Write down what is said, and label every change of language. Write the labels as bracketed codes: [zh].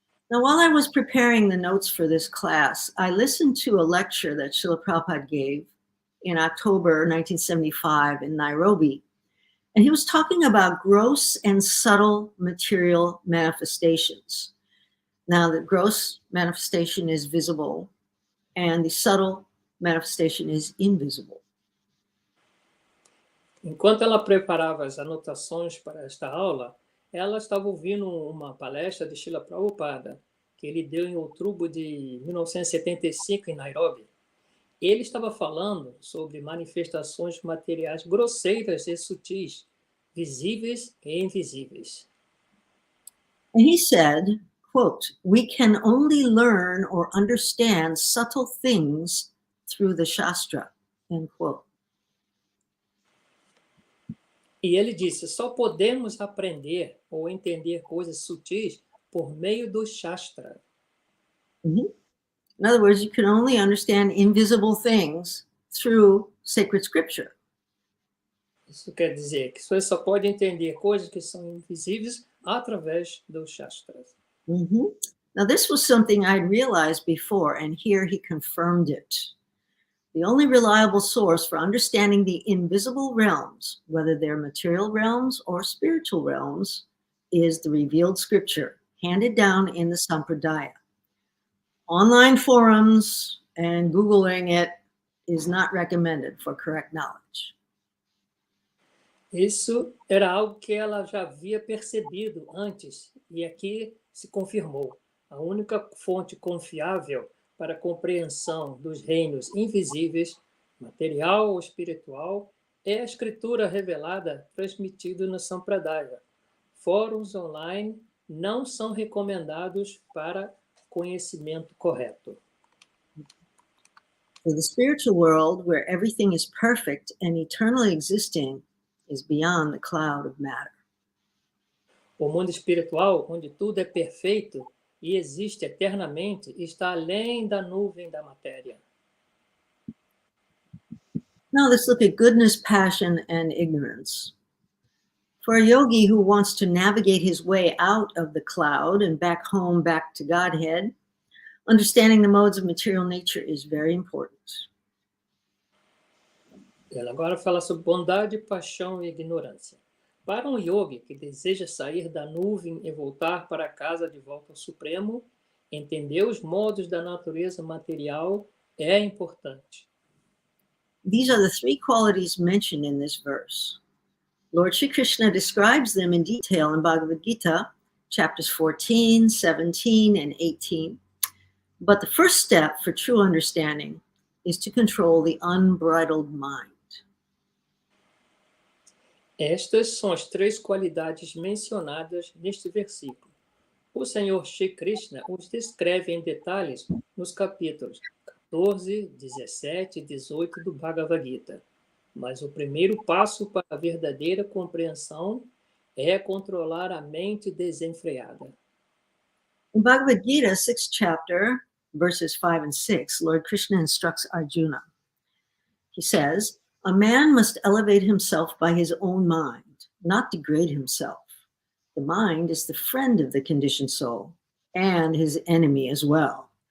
[en] Now, while I was preparing the notes for this class, I listened to a lecture that Srila Prabhupada gave in October 1975 in Nairobi. And he was talking about gross and subtle material manifestations. Now, the gross manifestation is visible, and the subtle manifestation is invisible. [pt] Enquanto ela preparava as anotações para esta aula, ela estava ouvindo uma palestra de Srila Prabhupada, que ele deu em outubro de 1975 em Nairobi. Ele estava falando sobre manifestações materiais grosseiras e sutis, visíveis e invisíveis. [en] And he said, quote, "We can only learn or understand subtle things through the Shastra," end quote. [pt] E ele disse, só podemos aprender ou entender coisas sutis por meio do Shastra. [en] In other words, you can only understand invisible things through sacred scripture. [pt] Isso quer dizer que você só pode entender coisas que são invisíveis através do Shastras. [en] Now, this was something I'd realized before, and here he confirmed it. The only reliable source for understanding the invisible realms, whether they're material realms or spiritual realms, is the revealed scripture handed down in the Sampradaya. Online forums and Googling it is not recommended for correct knowledge. [pt] Isso era algo que ela já havia percebido antes, e aqui se confirmou. A única fonte confiável para a compreensão dos reinos invisíveis, material ou espiritual, é a escritura revelada transmitida no Sampradaya. Fóruns online não são recomendados para conhecimento correto. [en] For the spiritual world, where everything is perfect and eternally existing, is beyond the cloud of matter. [pt] O mundo espiritual, onde tudo é perfeito e existe eternamente, está além da nuvem da matéria. [en] Now let's look at goodness, passion, and ignorance. For a yogi who wants to navigate his way out of the cloud and back home, back to Godhead, understanding the modes of material nature is very important. [pt] Ela agora fala sobre bondade, paixão e ignorância. Para um yogi que deseja sair da nuvem e voltar para casa de volta ao Supremo, entender os modos da natureza material é importante. [en] These are the three qualities mentioned in this verse. Lord Shri Krishna describes them in detail in Bhagavad Gita, chapters 14, 17, and 18. But the first step for true understanding is to control the unbridled mind. [pt] Estas são as três qualidades mencionadas neste versículo. O Senhor Shri Krishna os descreve em detalhes nos capítulos 14, 17 e 18 do Bhagavad Gita. Mas o primeiro passo para a verdadeira compreensão é controlar a mente desenfreada. [en] In Bhagavad Gita, 6th chapter, verses 5 and 6, Lord Krishna instructs Arjuna. He says, "A man must elevate himself by his own mind, not degrade himself. The mind is the friend of the conditioned soul and his enemy as well.